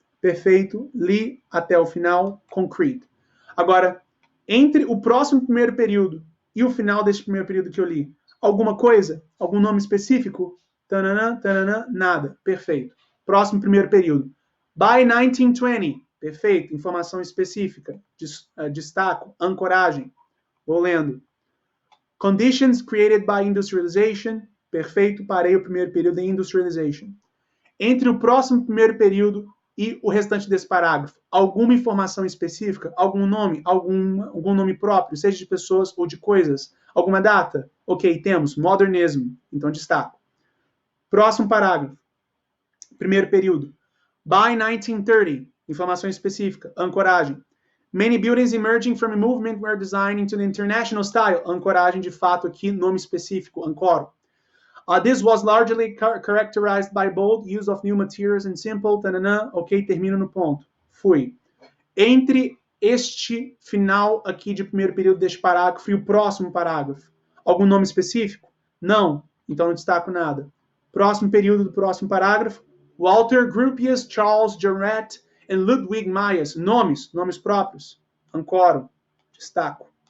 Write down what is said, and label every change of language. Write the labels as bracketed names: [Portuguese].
[Portuguese] Perfeito, li até o final, concrete. Agora, entre o próximo primeiro período e o final deste primeiro período que eu li, alguma coisa? Algum nome específico? Tananã, tananã, nada. Perfeito. Próximo primeiro período. [English] By 1920. [Portuguese] Perfeito. Informação específica. Destaco. Ancoragem. Vou lendo. [English] Conditions created by industrialization. [Portuguese] Perfeito. Parei o primeiro período em industrialization. Entre o próximo primeiro período e o restante desse parágrafo, alguma informação específica? Algum nome? Algum nome próprio? Seja de pessoas ou de coisas? Alguma data? Ok, temos. Modernism. Então, destaco. Próximo parágrafo. Primeiro período. [English] By 1930. [Portuguese] Informação específica. Ancoragem. [English] Many buildings emerging from a movement were designed into the international style. [Portuguese] Ancoragem, de fato, aqui, nome específico. Ancoro. [English] This was largely characterized by bold use of new materials and simple, tananã, ok, [Portuguese] termino no ponto. Fui. Entre este final aqui de primeiro período deste parágrafo e o próximo parágrafo, algum nome específico? Não, então não destaco nada. Próximo período do próximo parágrafo, Walter Gropius, Charles Jarrett e Ludwig Mies, nomes próprios, ancoro, destaco.